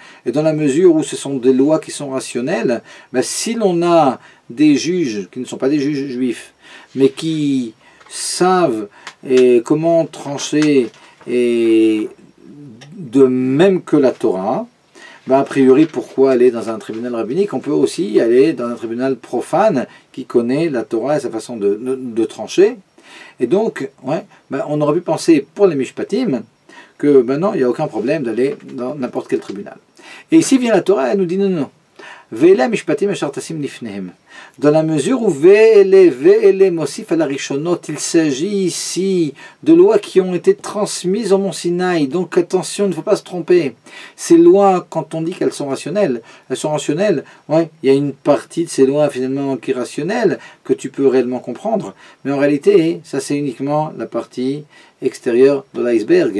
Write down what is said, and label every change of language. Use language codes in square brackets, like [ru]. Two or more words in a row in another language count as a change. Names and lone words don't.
[fr] Et dans la mesure où ce sont des lois qui sont rationnelles, si l'on a des juges qui ne sont pas des juges juifs, mais qui savent comment trancher et de même que la Torah, a priori, pourquoi aller dans un tribunal rabbinique? On peut aussi aller dans un tribunal profane qui connaît la Torah et sa façon de trancher. Et donc, on aurait pu penser pour les mishpatim que non, il n'y a aucun problème d'aller dans n'importe quel tribunal. Et ici vient la Torah, elle nous dit non. [he] ואלה המשפטים אשר תשים לפניהם. [fr] Dans la mesure où [he] ואלה מוסיף על הראשונים, [fr] il s'agit ici de lois qui ont été transmises au mont Sinaï. Donc attention, il ne faut pas se tromper. Ces lois, quand on dit qu'elles sont rationnelles, il y a une partie de ces lois finalement qui est rationnelle, que tu peux réellement comprendre. Mais en réalité, ça c'est uniquement la partie extérieure de l'iceberg.